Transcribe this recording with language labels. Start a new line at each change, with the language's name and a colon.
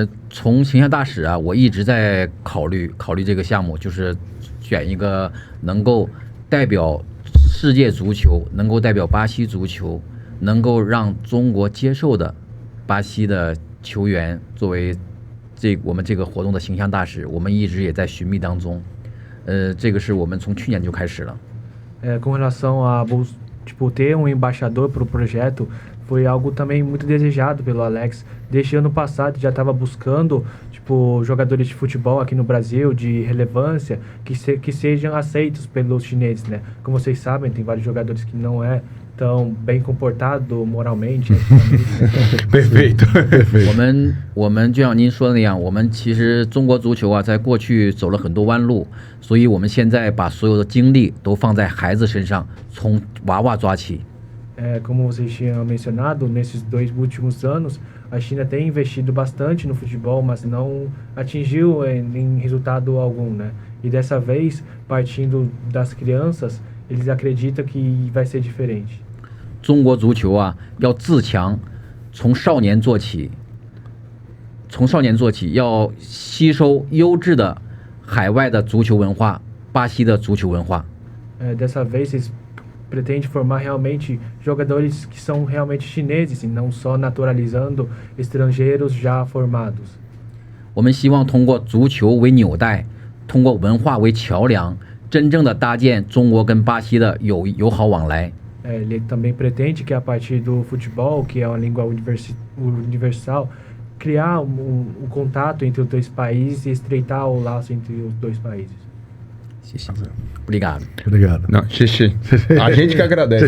Chinese: 从形象大使啊，我一直在考虑这个项目，就是选一个能够代表世界足球，能够代表巴西足球，能够让中国接受的巴西的球员作为我们这个活动的形象大使，我们一直也在寻觅当中。这个是我们从去年就开始了。
Portuguese: Com relação a tipo, ter um embaixador para o projeto, foi algo também muito desejado pelo Alex. Desde ano passado já estava buscando tipo, jogadores de futebol aqui no Brasil de relevância que sejam aceitos pelos chineses, né? Como vocês sabem, tem vários jogadores que não é tão bem comportado moralmente. Perfeito.
Chinese: 我们就像您说的那样，我们其实中国足球啊，在过去走了很多弯路，所以我们现在把所有的精力都放在孩子身上，从娃娃抓起。
Portuguese: Como vocês tinham mencionado, nesses 2 últimos anos, a China tem investido bastante no futebol, mas não atingiu em resultado algum, né? E dessa vez, partindo das crianças, eles acreditam que vai ser diferente.
Chinese: 中国足球啊，要自强，从少年做起，要吸收优质的海外的足球文化，巴西的足球文化。
Portuguese: Dessa vez, eles pretendem formar realmente jogadores que são realmente chineses e não só naturalizando estrangeiros já formados.
Chinese: 我们希望通过足球为纽带，通过文化为桥梁，真正的搭建中国跟巴西的友好往来。
Portuguese: Ele também pretende que a partir do futebol, que é uma língua universal, criar contato entre os 2 países e estreitar o laço entre os 2 países.
Chinese: 谢谢。
Portuguese: Obrigado. Obrigado. Não, xixi. A gente que agradece.